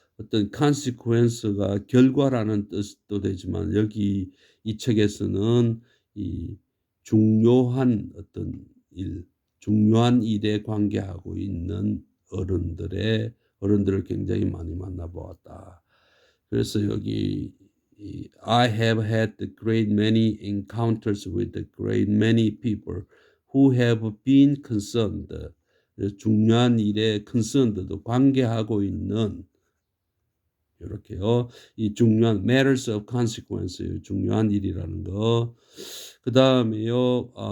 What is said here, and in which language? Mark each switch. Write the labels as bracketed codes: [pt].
[ko] 어떤 consequence가 결과라는 뜻도 되지만 여기 이 책에서는 이 중요한 어떤 일, 중요한 일에 관계하고 있는 어른들을 굉장히 많이 만나 보았다. [en] 그래서 여기 I have had a great many encounters with a great many people who have been concerned. [ko] 중요한 일에 concerned도 관계하고 있는 이렇게요. 이 중요한 [en] matters of consequence [ko] 중요한 일이라는 거. 그 다음에요.